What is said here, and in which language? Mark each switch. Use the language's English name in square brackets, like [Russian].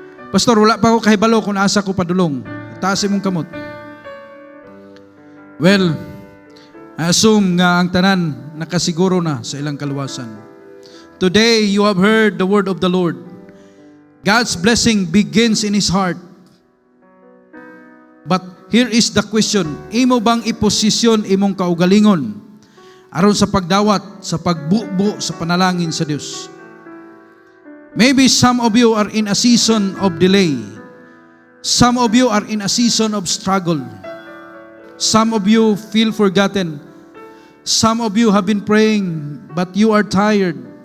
[Cebuano] Pastor, wala pa ako kahibalo kung asa ko padulong. Itaas imong kamot. [English] Well, I assume [Cebuano] nga ang tanan nakasiguro na sa ilang kaluwasan. [English] Today, you have heard the word of the Lord. God's blessing begins in His heart. But here is the question, [Cebuano] imo bang iposisyon imong kaugalingon aron sa pagdawat, sa pagbubo, sa panalangin sa Dios? [English] Maybe some of you are in a season of delay. Some of you are in a season of struggle. Some of you feel forgotten. Some of you have been praying, but you are tired.